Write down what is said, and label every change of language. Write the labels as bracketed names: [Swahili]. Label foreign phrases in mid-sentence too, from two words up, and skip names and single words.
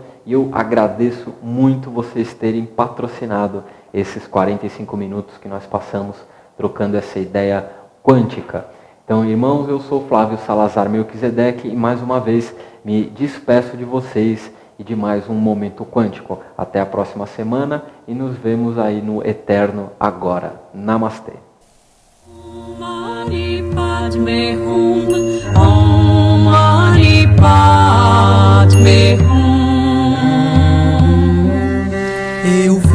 [Portuguese] E eu agradeço muito vocês terem patrocinado esses 45 minutos que nós passamos trocando essa ideia quântica. Então, irmãos, eu sou Flávio Salazar Melquisedeque e mais uma vez me despeço de vocês e de mais um Momento Quântico. Até a próxima semana e nos vemos aí no Eterno Agora. Namastê. [Sanskrit] मणि पद्मे हूं, ॐ मणि पद्मे हूं. [Portuguese] Eu